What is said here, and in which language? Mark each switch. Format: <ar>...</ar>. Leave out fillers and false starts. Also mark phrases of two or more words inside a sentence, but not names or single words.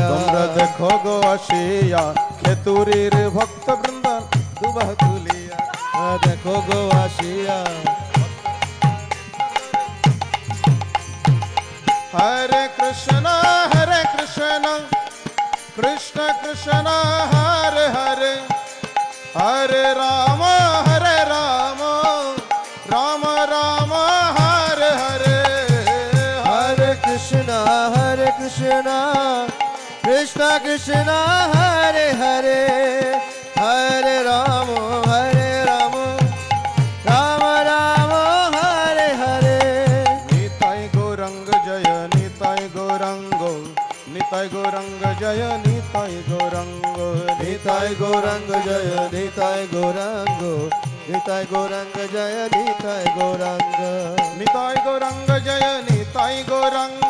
<bn>তোমরা দেখো গোয়া শিয়া খেতুরির ভক্ত বৃন্দ দুবাহু তুলিয়া তোমরা দেখো গো আসিয়া</bn> <sa>হরে কৃষ্ণ কৃষ্ণ কৃষ্ণ হরে হরে হরে রাম রাম রাম হরে হরে हरे कृष्ण कृष्ण कृष्ण हरे हरे हरे राम राम राम हरे हरे</sa> <bn>নিতাই গৌরঙ্গ জয় নিতাই গৌরঙ্গ নিতাই গৌরঙ্গ জয় নিতাই গৌরঙ্গ নিতাই গৌরাঙ্গ জয় নিতাই গৌরাঙ্গ নিতাই গৌরাঙ্গ জয় নিতাই গৌরাঙ্গ নিতাই গৌরঙ্গ জয় নিতাই গৌরঙ্গ</bn>